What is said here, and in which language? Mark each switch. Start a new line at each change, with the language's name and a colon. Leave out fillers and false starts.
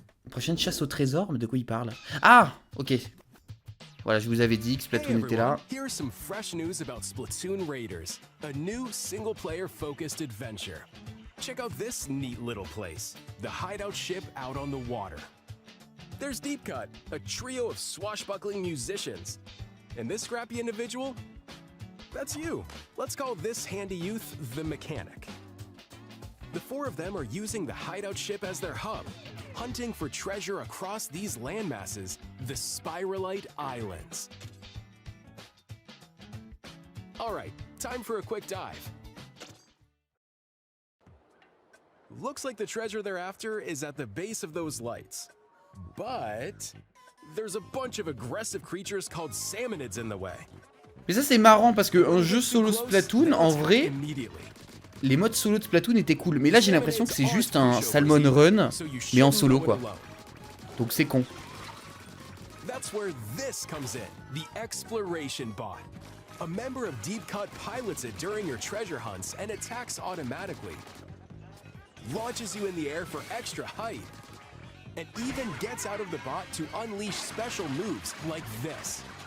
French: Prochaine chasse au trésor, mais de quoi il parle? Ah, ok. Voilà, je vous avais dit que Splatoon était là.
English: Here's some fresh news about Splatoon Raiders, a new single-player focused adventure. Check out this neat little place, the hideout ship out on the water. There's Deep Cut, a trio of swashbuckling musicians. And this scrappy individual? That's you. Let's call this handy youth the Mechanic. The four of them are using the hideout ship as their hub, hunting for treasure across these landmasses, the Spiralite Islands. Alright, time for a quick dive. Looks like the treasure they're after is at the base of those lights. But there's a bunch of aggressive creatures called salmonids in the way.
French: Mais ça c'est marrant parce que un jeu solo Splatoon, en vrai, les modes solo de Splatoon étaient cool. Mais là j'ai l'impression que c'est juste un Salmon Run, mais en solo quoi. Donc c'est con.
English: That's where this comes in, the exploration bot. A member of Deep Cut pilots it during your treasure hunts and attacks automatically. Launches you in the air for extra height. And even gets out of the bot to unleash special moves like this.